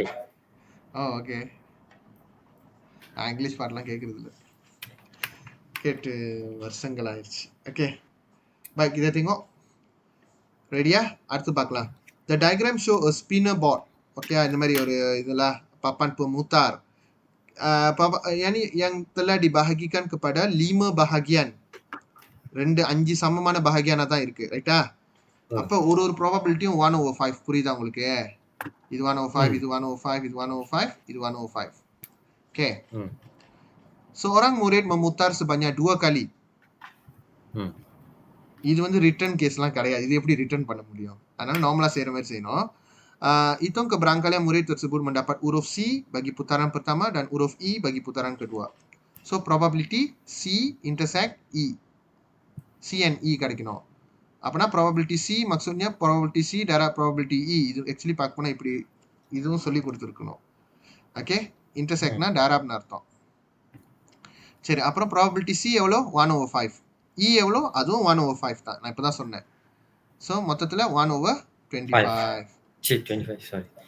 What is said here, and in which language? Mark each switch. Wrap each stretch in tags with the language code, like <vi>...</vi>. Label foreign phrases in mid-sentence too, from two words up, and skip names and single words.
<ta>ஓகே, நான் இங்கிலீஷ் பாட்டெல்லாம் கேட்கறது இல்லை, கேட்டு வருஷங்கள் ஆயிடுச்சு. ஓகே பை, இதை திங்கோ ரெடியா? அடுத்து பார்க்கலாம்.</ta> <en>the diagram show spinner board.</en> <ta>ஓகே, இந்த மாதிரி ஒரு இதெல்லாம்</ta> <ms>papan pemutar. yang telah dibahagikan kepada 5 bahagian.</ms> <ta>5 சமமான bahagian தான் இருக்கு, ரைட்டா? அப்ப ஒரு ப்ராபபிலிட்டியும் 1/5. புரியுதா உங்களுக்கு? இது 1/5, இது 1/5, இது 1/5, இது 1/5. ஓகே,</ta> <ms>seorang murid memutar sebanyak 2 kali.</ms> <ta>இது வந்து ரிட்டர்ன் கேஸ்லாம் கிடையாது, இது எப்படி ரிட்டர்ன் பண்ண முடியும்? அதனால நார்மலா செய்யற மாதிரி செய்யணும்.</ta> <ms>Hitung keberangkalian murid tersebut mendapat huruf C bagi putaran pertama dan huruf E bagi putaran kedua.</ms> <en>So probability C intersect E.</en> <ms>C and E</ms> <ta>கிடைக்கணும். அப்பனா</ta> <ms>probability C maksudnya probability C darab probability E.</ms> <ta>இது actually பார்க்க போனா இப்படி இதுவும் சொல்லி கொடுத்துருக்கணும். ஓகே, இன்டர்செக்ட்னா டாராப்னு அர்த்தம். சரி, அப்புறம் probability C எவ்வளோ? 1/5. E எவ்வளோ? அதுவும் 1/5 தான், நான் இப்போ தான் சொன்னேன். ஸோ மொத்தத்தில் 1/25. 25, sorry.</ta>